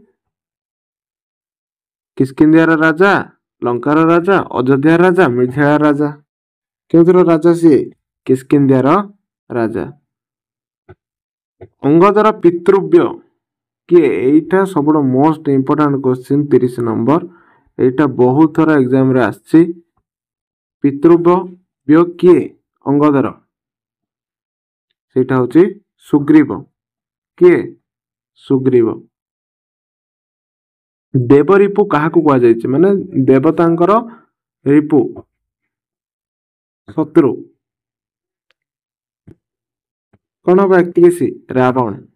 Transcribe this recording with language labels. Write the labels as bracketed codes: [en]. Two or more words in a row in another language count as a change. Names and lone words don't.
[or] କିଷ୍କିନ୍ଧ୍ୟାର ରାଜା ଲଙ୍କାର ରାଜା ଅଯୋଧ୍ୟା ରାଜା ମିଥିଲା ରାଜା କେଉଥର ରାଜା ସି କିଷ୍କିନ୍ଧ୍ୟାର ରାଜା। ଅଙ୍ଗଦର ପିତୃବ୍ୟ କିଏ ଏଟା ସବଡ [en] most important question [or] 30 ନମ୍ବର ଏଟା ବହୁତ ଥର ଏଗ୍ଜାମ ରେ ଆଛି ପିତୃବ୍ୟ କିଏ ଅଙ୍ଗଦର ସେଟା ହୋଚି ସୁଗ୍ରୀବ କିଏ ସୁଗ୍ରୀବ। ଦେବ ରିପୁ କାହାକୁ କହା ଜାୟଛି ମାନେ ଦେବତାଙ୍କର ରିପୁ ଶତ୍ରୁ କୋନ ବ୍ୟକ୍ତି ସି ରାବଣ।